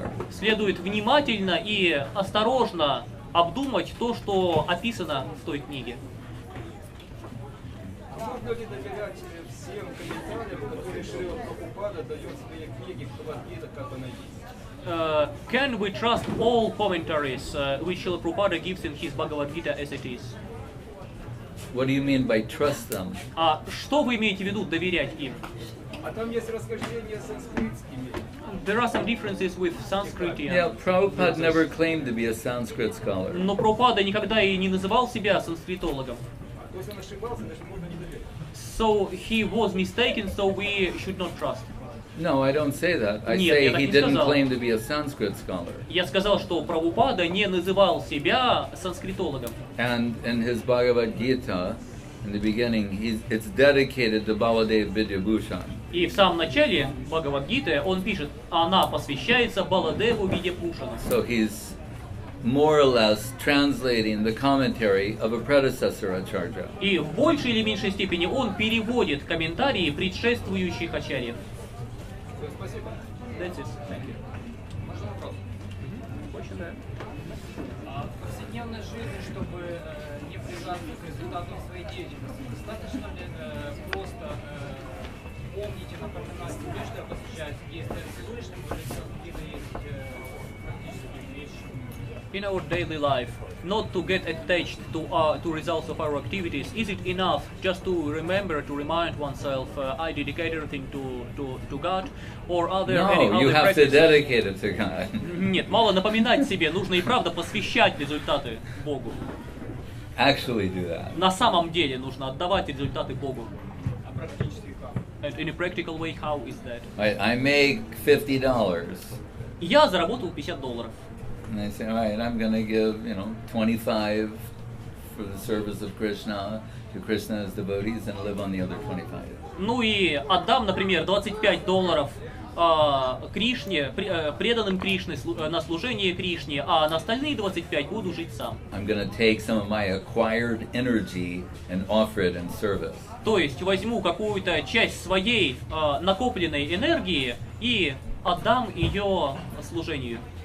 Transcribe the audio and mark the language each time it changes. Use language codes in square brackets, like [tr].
[ru] Следует внимательно и осторожно обдумать то, что описано в той книге. Можно ли доверять всем комментариям, которые Шрила Прабхупада дает в своей книге «Бхагавад-гита», как она есть? [en] Can we trust all commentaries which Srila Prabhupada gives in his Bhagavad Gita as it is? What do you mean by trust them? [ru] А что вы имеете в виду доверять им? А там есть расхождения с санскритскими. [en] There are some differences with Sanskrit. Yeah, Prabhupada never claimed to be a Sanskrit scholar. [ru] Но Прабхупада никогда и не называл себя санскритологом. То есть он ошибался, даже можно не доверять. [en] So he was mistaken, so we should not trust. No, I don't say that. I say he didn't claim to be a Sanskrit scholar. [ru] Я сказал, что Прабхупада не называл себя санскритологом. [en] And in his Bhagavad Gita, in the beginning, it's dedicated to Baladev Vidyabhushan. [ru] И в самом начале Бхагавад-гиты он пишет, она посвящается Баладеву Видяпушану. [en] So he's more or less translating the commentary of a predecessor Acharya. [ru] И в большей или меньшей степени он переводит комментарии предшествующих ачарьев. Спасибо. [en] That's it. Thank you. [ru] Можно вопрос? Очень, да. В повседневной жизни, чтобы не привязаться к результатам своей деятельности, достаточно ли просто помнить и напоминать себе, что посвящается действиям Всевышнему, или какие-то есть практические вещи? [en] In our daily life, not to get attached to results of our activities, is it enough just to remember, to remind oneself, I dedicate everything to God, or are there any other you have practices? to dedicate it to God. [ru] Нет, мало напоминать себе, нужно и правда посвящать результаты Богу. [en] Actually do that. [ru] На самом деле нужно отдавать результаты Богу. А практически как? [en] And in a practical way, how is that? I make $50. [ru] Я заработал $50. [en] And I say, all right, I'm going to give, 25 for the service of Krishna to Krishna's devotees and live on the other 25. [ru] Ну и отдам, например, $25 Кришне, преданным Кришне, на служение Кришне, а на остальные 25 буду жить сам. [en] I'm going to take some of my acquired energy and offer it in service. [ru] То есть возьму какую-то часть своей накопленной энергии и отдам ее служению.